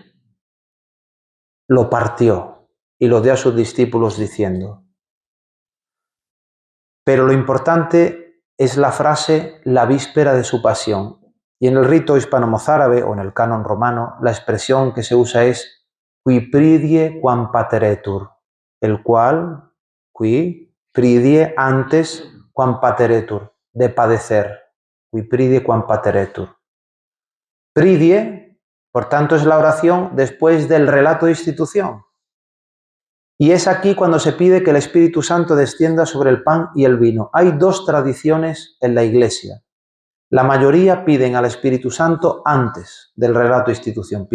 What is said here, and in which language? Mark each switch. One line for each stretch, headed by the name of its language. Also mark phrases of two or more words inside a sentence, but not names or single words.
Spanish: Lo partió y lo dio a sus discípulos diciendo. Pero lo importante es la frase la víspera de su pasión. Y en el rito hispano-mozárabe o en el canon romano, la expresión que se usa es
Latin: qui pridie quam pateretur,
Spanish: el cual,
Latin: qui pridie antes quam pateretur,
Spanish: de padecer,
Latin: qui pridie quam pateretur.
Spanish: Pridie, por tanto, es la oración después del relato de institución. Y es aquí cuando se pide que el Espíritu Santo descienda sobre el pan y el vino. Hay dos tradiciones en la Iglesia. La mayoría piden al Espíritu Santo antes del relato de institución.